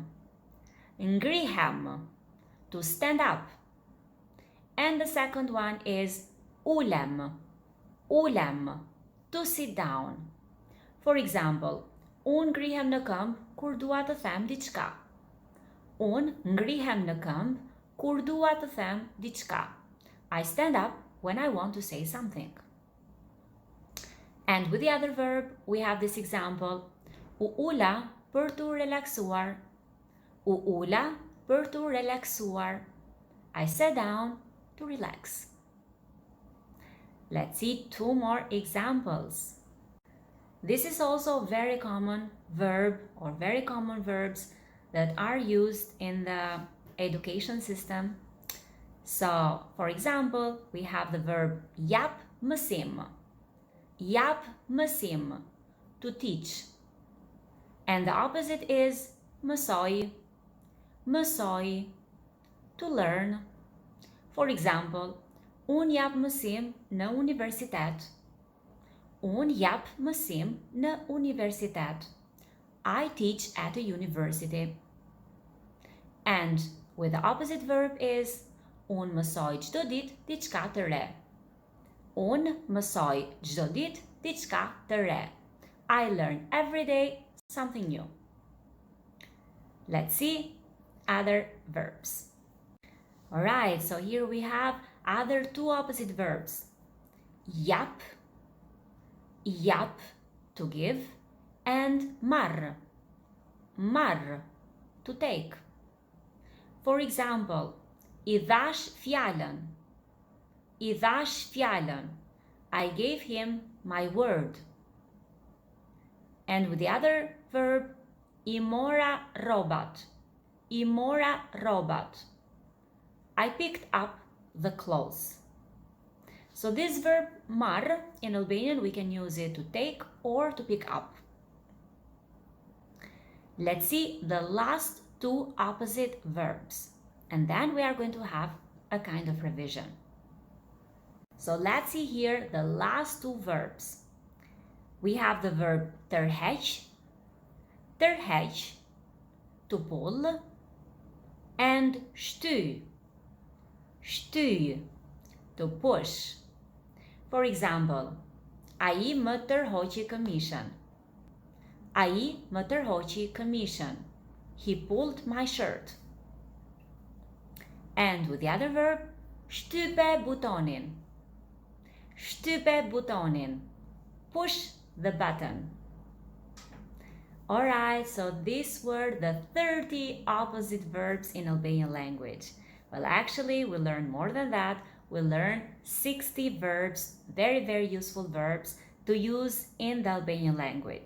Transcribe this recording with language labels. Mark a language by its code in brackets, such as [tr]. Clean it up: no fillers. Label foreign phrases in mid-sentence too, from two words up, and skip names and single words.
[en] Ngrihem. To stand up. And the second one is ulem. [sq] Ulem. [en] To sit down. For example, [sq] unë ngrihem në këmbë kur dua të them diçka. Unë ngrihem në këmbë kur dua të them diçka. [en] I stand up when I want to say something. And with the other verb, we have this example. [sq] U ula për të relaksuar. U ula për të relaksuar. [en] I sat down to relax. Let's see two more examples. This is also a very common verb or very common verbs that are used in the education system. So, for example, we have the verb [sq] jap mësim. Jap mësim. [en] To teach. And the opposite is mësoj. [sq] Mësoj. [en] To learn. For example, [sq] unë jap mësim në universitet. Unë jap mësim në universitet. [en] I teach at a university. And with the opposite verb is [sq] unë mësoj çdo ditë diçka të re. Unë mësoj çdo ditë diçka të re. [en] I learn every day something new. Let's see other verbs. Alright, so here we have other two opposite verbs. [sq] Jap. Jap, [en] to give, and marr. [sq] Marr, [en] to take. For example, [sq] I dhash fjalën. I dhash fjalën. [en] I gave him my word. And with the other verb, [sq] I mora rrobat. I mora rrobat. [en] I picked up the clothes. So this verb marr, in Albanian, we can use it to take or to pick up. Let's see the last two opposite verbs. And then we are going to have a kind of revision. So let's see here the last two verbs. We have the verb tërheq. Tërheq, to pull. And shty. Shty, to push. For example, [sq] ai më tërhoqi këmishën. Ai më tërhoqi këmishën. [en] He pulled my shirt. And with the other verb, [sq] shtype butonin. Shtype butonin. [en] Push the button. Alright, so these were the 30 opposite verbs in Albanian language. Well, actually, we learned more than that. We learned 60 verbs, very, very useful verbs to use in the Albanian language.